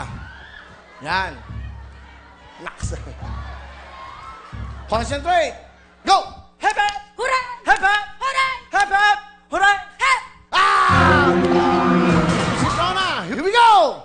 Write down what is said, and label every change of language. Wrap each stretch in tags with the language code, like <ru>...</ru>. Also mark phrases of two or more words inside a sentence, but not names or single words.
<en>Yan. Naks. Concentrate. Go! Hep, hep! Hooray! Hep, hep! Hooray! Hep, hep! Hooray! Hep! Sitrona, here we go!</en>